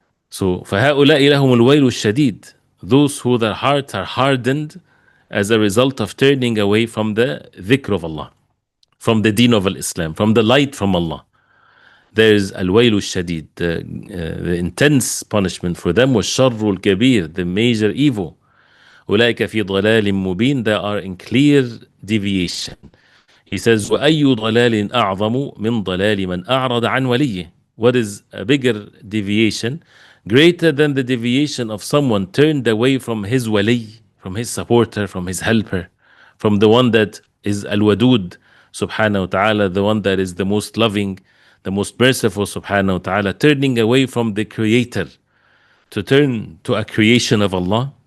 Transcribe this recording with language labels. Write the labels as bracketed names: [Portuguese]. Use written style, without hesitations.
[English] So [Arabic] فهؤلاء لهم الويل الشديد, [English] those who their hearts are hardened as a result of turning away from the dhikr of Allah, from the deen of Islam, from the light from Allah. There is al-wayl al-shadid, the intense punishment for them was sharr al-kabir, the major evil. [Arabic] أولئك في ضلال مبين, [English] they are in clear deviation. He says, [Arabic] وَأَيُّ ضَلَالٍ أَعْظَمُ مِنْ ضَلَالِ مَنْ أَعْرَضَ عَنْ وَلِيِّهِ. [English] What is a bigger deviation? Greater than the deviation of someone turned away from his wali, from his supporter, from his helper, from the one that is al-wadud, subhanahu wa ta'ala, the one that is the most loving, the most merciful, subhanahu wa ta'ala, turning away from the creator to turn to a creation of Allah.